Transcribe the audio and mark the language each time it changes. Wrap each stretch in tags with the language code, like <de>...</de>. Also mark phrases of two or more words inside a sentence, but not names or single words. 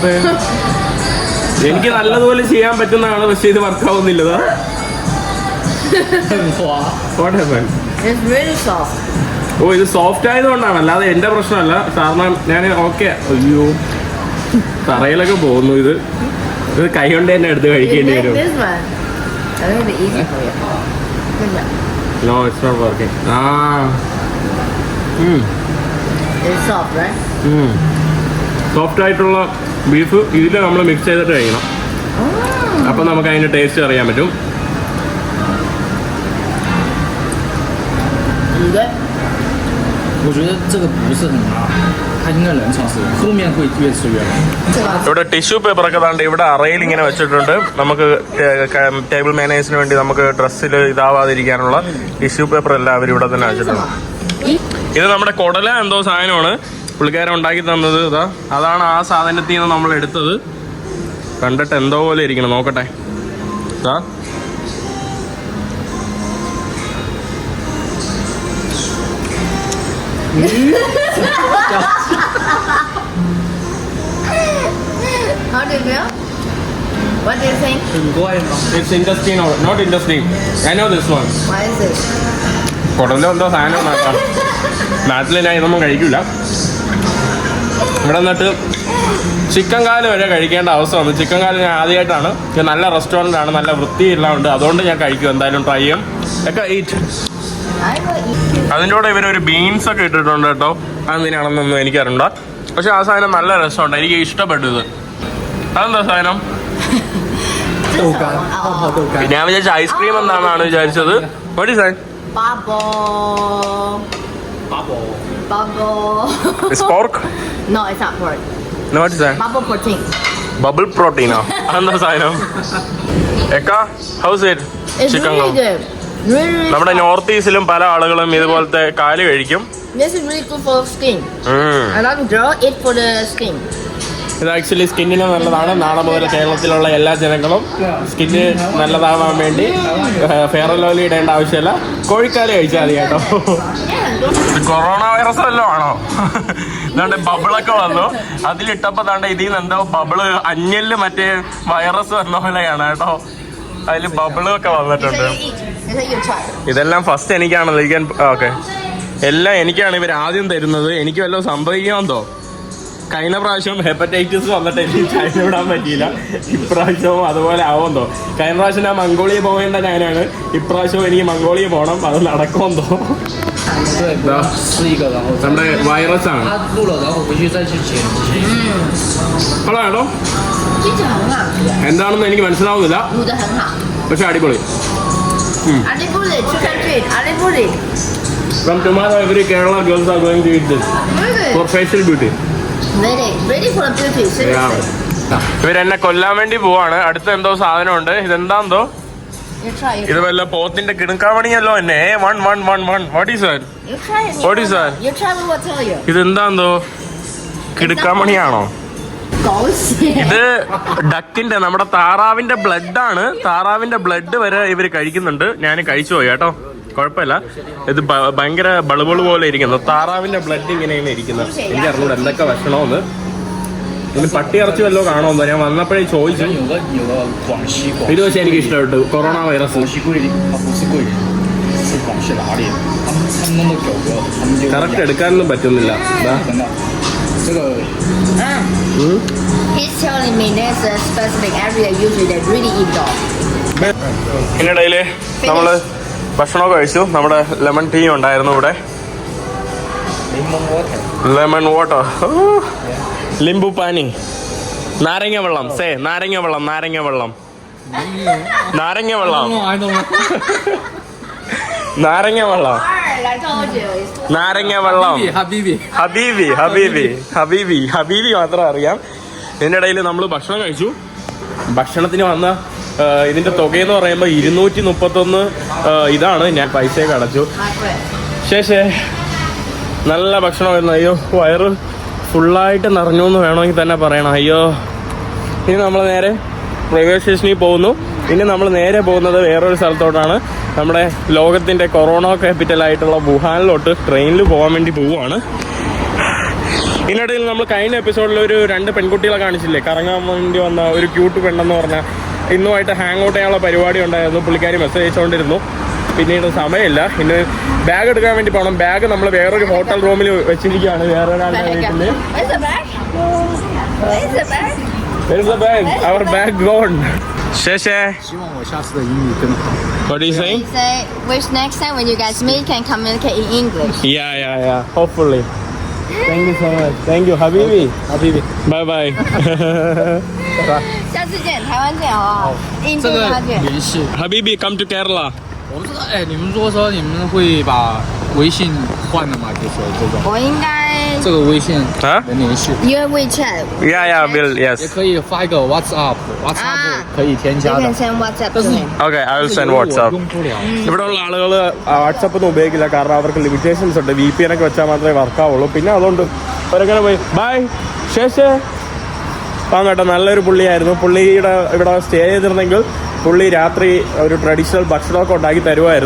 <ml>എനിക്ക് നല്ലതുപോലെ ചെയ്യാൻ പറ്റുന്നതാണ്, പക്ഷെ ഇത് വർക്കാവുന്നില്ലതാ. ഓ, ഇത് സോഫ്റ്റ് ആയതുകൊണ്ടാണ്, അല്ലാതെ എന്റെ പ്രശ്നമല്ല. കാരണം ഞാൻ ഓക്കെ. അയ്യോ, തറയിലൊക്കെ പോകുന്നു. ഇത് ഇത് കൈ കൊണ്ട് തന്നെ എടുത്ത്</ml> <en>You</en> <ml>കഴിക്കേണ്ടി</ml> <en>like</en> <ml>വരും.</ml> <en>this one? I think it's easy for you. Good job. No, it's not working. It's soft, right?</en> <ml>സോഫ്റ്റ് ആയിട്ടുള്ള ബീഫ് ഇതിൽ നമ്മൾ മിക്സ് ചെയ്തിട്ട് കഴിക്കണം. അപ്പം നമുക്ക് അതിൻ്റെ ടേസ്റ്റ് അറിയാൻ പറ്റും.</ml> <en>You good?</en> <zh>我觉得这个不是很辣，它应该冷藏室，后面会越吃越辣。</zh> <ml>ഇവിടെ</ml> <en>tissue paper</en> <ml>ഒക്കെ താണ്ട് ഇവിടെ അറയിൽ ഇങ്ങനെ വെച്ചിട്ടുണ്ട്. നമുക്ക്</ml> <en>table manners</en> <ml>വേണ്ടി നമുക്ക് ഡ്രസ്സിൽ ഇതാവാതിരിക്കാനുള്ള</ml> <en>tissue paper</en> <ml>എല്ലാം അവർ ഇവിടെ തന്നെ വെച്ചിട്ടുണ്ട്. ഇത് നമ്മുടെ കുടല എന്തോ സാധനമാണ് പുള്ളിക്കാരൻ ഉണ്ടാക്കി തന്നത്. ഇതാ അതാണ് ആ സാധനത്തിൽ നിന്ന് നമ്മൾ എടുത്തത്. കണ്ടിട്ട് എന്തോ പോലെ ഇരിക്കണം, നോക്കട്ടെ. ഇതാ</ml> <en>How do you feel? What do you think?</en> <zh>很怪吗？</zh> <en>It's intestine or not intestine. I know this one. What is it?</en> <ml>കുടല എന്തോ സാധനം ഉണ്ടാക്കാം. നാട്ടിൽ ഞാൻ ഇതൊന്നും കഴിക്കില്ല. ഇവിടെ നിന്നിട്ട് ചിക്കൻ കാല് വരെ കഴിക്കേണ്ട അവസ്ഥ വന്നു. ചിക്കൻ കാല് ഞാൻ ആദ്യമായിട്ടാണ്. ഇത് നല്ല റെസ്റ്റോറൻ്റ് ആണ്, നല്ല വൃത്തിയെല്ലാം ഉണ്ട്. അതുകൊണ്ട് ഞാൻ കഴിക്കും, എന്തായാലും ട്രൈ ചെയ്യും.</ml> <en>okay eat. I will eat.</en> <ml>അതിൻ്റെ കൂടെ ഇവരൊരു ബീൻസ് ഒക്കെ ഇട്ടിട്ടുണ്ട് കേട്ടോ. അതെന്തിനാണെന്നൊന്നും എനിക്കറിയണ്ട. പക്ഷെ ആ സാധനം നല്ല രസമുണ്ട്, എനിക്ക് ഇഷ്ടപ്പെട്ടു ഇത്. അതെന്താ സാധനം?</ml> <zh>豆干，泡泡豆干。</zh> <ml>ഞാൻ വിചാരിച്ച ഐസ്ക്രീം എന്താണെന്നാണ് വിചാരിച്ചത്.</ml> <en>What is that? Bubble. Bubble. It's pork? No, it's not pork. No, what is that? Bubble protein. bubble protein?</en> <ml>അതെന്താ സാധനം?</ml> <en>ekka house it? It's ചിക്കൻ really good. Really</en> <ml>നമ്മുടെ</ml> <en>soft.</en> <ml>നോർത്ത് ഈസ്റ്റിലും പല ആളുകളും ഇതുപോലത്തെ കാല് കഴിക്കും.</ml> <en>This is really good for skin. A lot of girls eat for the skin.</en> <ml>ഇത് ആക്ച്വലി സ്കിന്നിന് നല്ലതാണ്. നാളെ മുതൽ കേരളത്തിലുള്ള എല്ലാ ജനങ്ങളും സ്കിന്ന് നല്ലതാവാൻ വേണ്ടി ഫെയർ ആൻഡ് ലവ്ലി ഇടേണ്ട ആവശ്യമില്ല, കോഴിക്കാല് കഴിച്ചാൽ മതി കേട്ടോ.</ml> <en>corona virus</en> <ml>വല്ലതും ആണോ? ഇതാണ്ട് ബബിളൊക്കെ വന്നു, അതിലിട്ടപ്പോ താണ്ട് ഇതിൽ നിന്ന് എന്തോ ബബിള് അന്യല് മറ്റേ വൈറസ് വന്ന പോലെയാണ് കേട്ടോ. അതിൽ ബബിളൊക്കെ വന്നിട്ടുണ്ട്. ഇതെല്ലാം ഫസ്റ്റ് എനിക്കാണല്ലോ ഇരിക്കാൻ. ഓക്കെ, എല്ലാം എനിക്കാണ് ഇവർ ആദ്യം തരുന്നത്. എനിക്ക് വല്ലതും സംഭവിക്കാമെന്തോ. കഴിഞ്ഞ പ്രാവശ്യം ഹെപ്പറ്റൈറ്റിസ് വന്നിട്ട് എനിക്ക് ചൈന വിടാൻ പറ്റിയില്ല. ഇപ്രാവശ്യവും അതുപോലെ ആവുമെന്തോ. കഴിഞ്ഞ പ്രാവശ്യം ഞാൻ മംഗോളിയ പോകേണ്ട ഞാനാണ്, ഇപ്രാവശ്യവും എനിക്ക് മംഗോളിയ പോകണം. അത് നടക്കുമെന്തോ.</ml> <zh>对，吃一个，然后</zh> <ml>നമ്മുടെ വൈറസ് ആണ്.</ml> <zh>他录了，然后回去再去剪。</zh> <ml>ഹലോ കേട്ടോ,</ml> <zh>听起来很好吃，</zh> <ml>എന്താണെന്ന് എനിക്ക് മനസ്സിലാവുന്നില്ല,</ml> <zh>卤的很好。</zh> <ml>പക്ഷെ അടിപൊളി.</ml> <zh>阿里布里，</zh> <en>chicken feet，</en> <zh>阿里布里。</zh> <en>From tomorrow every Kerala girls are going to eat this Really? for facial beauty. Ready for the beauty. Seriously.</en> <ml>ഇവരെന്നെ കൊല്ലാൻ വേണ്ടി പോവാണ്. അടുത്ത എന്തോ സാധനമുണ്ട്. ഇതെന്താന്തോ?</ml> <en>You try it.</en> <ml>ഇത് വല്ല പോത്തിന്റെ കിണുക്കാമണിയല്ലോ എന്നെ.</ml> <en>1 What is that? You try it. What is that? You try, we will tell you.</en> <ml>ഇതെന്താന്തോ? കിടുക്കാമണിയാണോ?</ml> <zh>狗血。</zh> <ml>ഇത് ഡക്കിന്റെ, നമ്മുടെ താറാവിന്റെ ബ്ലഡ് ആണ്. താറാവിന്റെ ബ്ലഡ് വരെ ഇവര് കഴിക്കുന്നുണ്ട്. ഞാൻ കഴിച്ചു പോയി കേട്ടോ, കുഴപ്പമില്ല. ഇത് ഭയങ്കര ബളുബളു പോലെ ഇരിക്കുന്നു. താറാവിന്റെ ബ്ലഡ് ഇങ്ങനെയാണ് ഇരിക്കുന്നത്. എനിക്കറിഞ്ഞൂടെ എന്തൊക്കെ ഭക്ഷണമെന്ന്. ഇതിന് പട്ടി ഇറച്ചി വല്ലതും കാണുമെന്നോ ഞാൻ വന്നപ്പോഴേ ചോദിച്ചു.</ml> <zh>有个广西广</zh> <ml>ഇത് പക്ഷേ എനിക്ക് ഇഷ്ടപ്പെട്ടു.</ml> <en>corona virus</en> <zh>广西桂林，它不是桂林，是广西哪里？他们弄的狗狗，他们就</zh> <ml>കറക്റ്റ് എടുക്കാനൊന്നും പറ്റുന്നില്ല. ദാ.</ml> <zh>真的，这个</zh> <en>He's telling me there's a specific area usually they really eat dog.</en> <ml>ഇതിനിടയില് നമ്മള് ഭക്ഷണമൊക്കെ കഴിച്ചു. നമ്മുടെ</ml> <en>lemon tea</en> <ml>ഉണ്ടായിരുന്നു ഇവിടെ.</ml> <en>lemon water,</en> <hi>लिंबू पानी,</hi> <ml>നാരങ്ങ വെള്ളം. നാരങ്ങ വെള്ളം, നാരങ്ങ വെള്ളം, നാരങ്ങ വെള്ളം,</ml> <en>I don't know。</en> <ml>നാരങ്ങ വെള്ളം,</ml> <en>I told you. It's</en> <ml>നാരങ്ങ വെള്ളം.</ml> <ar>Habibi，</ar> <ml>ഹബീബി, ഹബീബി, ഹബീബി, ഹബീബി മാത്രം അറിയാം. ഇതിൻ്റെ ഇടയിൽ നമ്മൾ ഭക്ഷണം കഴിച്ചു. ഭക്ഷണത്തിന് വന്ന ഇതിന്റെ തുകയെന്ന് പറയുമ്പോൾ 231 ഇതാണ്. ഞാൻ പൈസയൊക്കെ അടച്ചു.</ml> <en>my friend.</en> <ml>ശേഷേ നല്ല ഭക്ഷണമായിരുന്നു. അയ്യോ, വയറ് ഫുള്ളായിട്ട് നിറഞ്ഞു എന്ന് വേണമെങ്കിൽ തന്നെ പറയണം. അയ്യോ, ഇനി നമ്മൾ നേരെ</ml> <en>railway station</en> <ml>പോകുന്നു. ഇനി നമ്മൾ നേരെ പോകുന്നത് വേറൊരു സ്ഥലത്തോട്ടാണ്. നമ്മുടെ ലോകത്തിൻ്റെ</ml> <en>corona capital</en> <ml>വുഹാനിലോട്ട് ട്രെയിനിൽ പോകാൻ വേണ്ടി പോവുകയാണ്. ഇതിനിടയിൽ നമ്മൾ കഴിഞ്ഞ എപ്പിസോഡിൽ ഒരു 2 പെൺകുട്ടികളെ കാണിച്ചില്ലേ, കറങ്ങാൻ വേണ്ടി വന്ന ഒരു ക്യൂട്ട് പെണ്ണെന്ന് പറഞ്ഞാൽ. ഇന്നുമായിട്ട്</ml> <en>hang out</en> <ml>ചെയ്യാനുള്ള പരിപാടി ഉണ്ടായിരുന്നു. പുള്ളിക്കാരി മെസ്സേജ് അയച്ചുകൊണ്ടിരുന്നു. പിന്നീട് സമയമില്ല. ഇന്ന് ബാഗ് എടുക്കാൻ വേണ്ടി പോകണം. ബാഗ് നമ്മൾ വേറൊരു</ml> <en>hotel room</en> <ml>വെച്ചിരിക്കുകയാണ്, വേറൊരാളുടെ വീട്ടിൽ.</ml> <en>Where's the bag? Where's the bag? Where's the bag? Our bag gone.</en> <zh>谢谢。希望我下次的英语更好。</zh> <en>What do you say? He say, wish next time when you guys meet can communicate in English. Yeah. Hopefully. Thank you so much. Thank you, Habibi. Habibi. Bye bye.</en> <zh>下次见，台湾见好不好？印度这个他见。联系，</zh> <en>Habibi, come to Kerala.</en> <zh>我不知道，你们如果说你们会把微信换了吗？就是这种，我应该这个微信啊能联系，</zh> <en>You WeChat. Yeah, Bill.</en> <zh>也</zh> <en>Yes.</en> <zh>可以发一个 WhatsApp 可以添</zh> <en>You</en> <zh>加的</zh> <en>can。send WhatsApp</en> <zh>但</zh> <en>to</en> <zh>是</zh> <en>him. Okay, I will send</en> <zh>我</zh> <en>WhatsApp.</en> <zh>用不了。</zh> <ml>ഇവിടെയുള്ള ആളുകൾ വാട്സപ്പ് ഒന്നും ഉപയോഗിക്കില്ല കാരണം അവർക്ക് ലിമിറ്റേഷൻസ് ഉണ്ട്. VPN ഒക്കെ വെച്ചാൽ മാത്രമേ വർക്കാവുള്ളൂ. പിന്നെ അതുകൊണ്ട് അവരങ്ങനെ പോയി ബൈ ശേഷേ കേട്ടോ. നല്ലൊരു പുള്ളിയായിരുന്നു. പുള്ളിയുടെ ഇവിടെ സ്റ്റേ ചെയ്തിരുന്നെങ്കിൽ പുള്ളി രാത്രി ഒരു ട്രഡീഷണൽ ഭക്ഷണമൊക്കെ ഉണ്ടാക്കി തരുമായിരുന്നു.</ml>